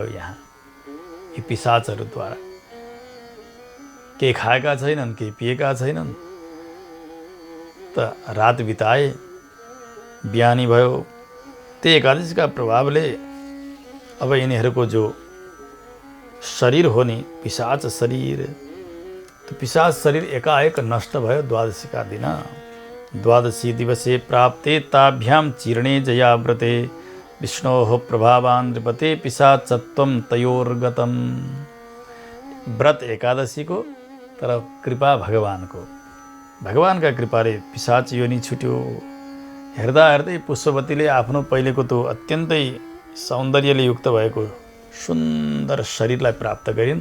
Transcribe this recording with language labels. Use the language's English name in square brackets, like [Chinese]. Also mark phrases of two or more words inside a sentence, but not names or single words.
[Nepali] यहाँ यी पिशाचहरूद्वारा केही खाएका छैनन्, केही पिएका छैनन्, त रात बिताए। बिहानी भयो। त्यो एकादशीका प्रभावले अब यिनीहरूको जो शरीर हो नि, पिशाच शरीर, त्यो पिशाच शरीर एकाएक नष्ट भयो द्वादशीका दिन। [Sanskrit] द्वादशी दिवसे प्राप्ते ताभ्याम चीर्णे जयाव्रते, विष्णोः प्रभावान् नृपते पिशाचत्वं तयोर्गतम्। [Nepali] व्रत एकादशीको, तर कृपा भगवानको। भगवानका कृपाले पिशाच योनि छुट्यो। हेर्दा हेर्दै पुष्पवतीले आफ्नो पहिलेको त्यो अत्यन्तै सौन्दर्यले युक्त भएको सुन्दर शरीरलाई प्राप्त गरिन्।